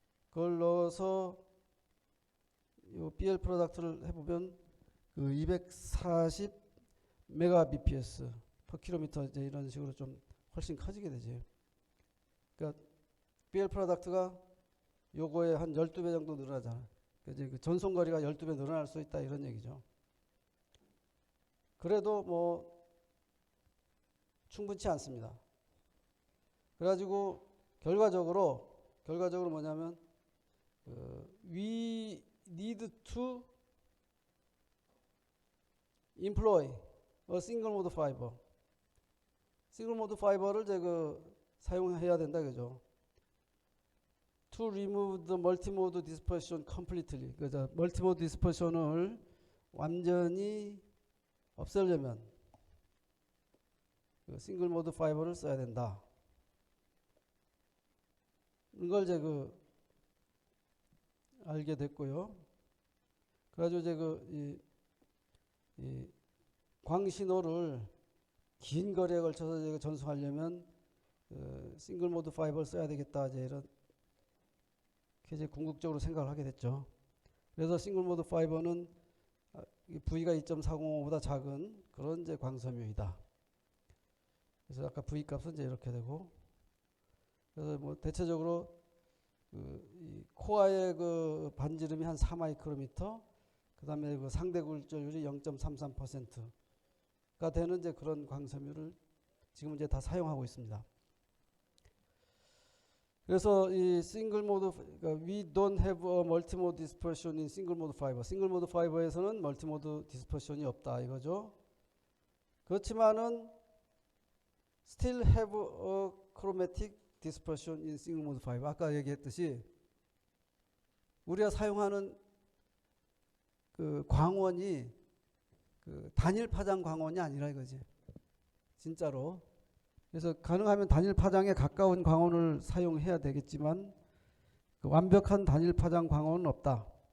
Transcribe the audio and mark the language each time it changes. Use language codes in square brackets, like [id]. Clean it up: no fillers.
[ko] 그걸 넣어서 요 BL 프로덕트를 해보면 240 메가 bps per 킬로미터 이제 이런 식으로 좀 훨씬 커지게 되지. 그러니까 BL 프로덕트가 요거에 한 12배 정도 늘어나잖아. 그러니까 이제 전송 거리가 12배 늘어날 수 있다 이런 얘기죠. 그래도 뭐 충분치 않습니다. 그래가지고 결과적으로 뭐냐면 [en] we need to employ a single mode fiber. [ko] 싱글 모드 파이버를 사용해야 된다 그죠. [en] To remove the multimode dispersion completely. [ko] 그죠. 멀티모드 디스퍼션을 완전히 없애려면 싱글 모드 파이버를 써야 된다. 걸 이제 알게 됐고요. 그래가지고 이제 이 광신호를 긴 거리에 걸쳐서 이제 전송하려면 싱글 모드 파이버를 써야 되겠다, 이제 이렇게 이제 궁극적으로 생각을 하게 됐죠. 그래서 싱글 모드 파이버는 V가 2.405보다 작은 그런 이제 광섬유이다. 그래서 아까 V 값은 이제 이렇게 되고, 그래서 뭐 대체적으로 이 코어의 반지름이 한 4마이크로미터, 그 다음에 상대 굴절율이 0.33%가 되는 이제 그런 광섬유를 지금 이제 다 사용하고 있습니다. 그래서 이 싱글 모드, 그러니까 [en] we don't have a multimode dispersion in single mode fiber. [ko] 싱글 모드 파이버에서는 멀티모드 디스퍼션이 없다 이거죠. 그렇지만은 [en] still have a chromatic dispersion in single mode fiber. [ko] 아까 얘기했듯이 우리가 사용하는 광원이 단일 파장 광원이 아니라 이거지. 진짜로. 그래서 가능하면 단일 파장에 가까운 광원을 사용해야 되겠지만 완벽한 단일 파장 광원은 없다.